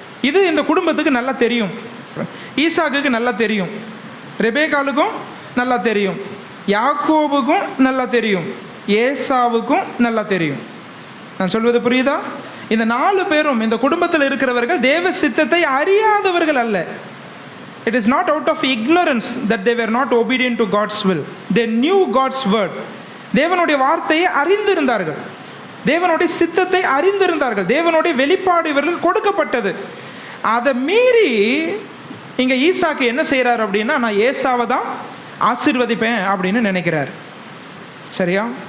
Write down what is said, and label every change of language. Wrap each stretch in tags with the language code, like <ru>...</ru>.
<ta>இது இந்த குடும்பத்துக்கு நல்லா தெரியும், ஈசாக்குக்கு நல்லா தெரியும், ரெபேக்காலுக்கும் நல்லா தெரியும், யாக்கோபுக்கும் நல்லா தெரியும், ஏசாவுக்கும் நல்லா தெரியும். நான் சொல்வது புரியுதா? இந்த 4 பேரும் இந்த குடும்பத்தில் இருக்கிறவர்கள் தேவ சித்தத்தை அறியாதவர்கள் அல்ல.</ta> <en>It is not out of ignorance that they were not obedient to God's will. They knew God's word.</en> <ta>தேவனுடைய வார்த்தையை அறிந்திருந்தார்கள், தேவனுடைய சித்தத்தை அறிந்திருந்தார்கள், தேவனுடைய வெளிப்பாடு இவர்கள் கொடுக்கப்பட்டது. அதை மீறி இங்கே ஈசாக்கு என்ன செய்கிறார் அப்படின்னா, நான் ஏசாவை தான் ஆசீர்வதிப்பேன் அப்படின்னு நினைக்கிறார். சரியா?</ta>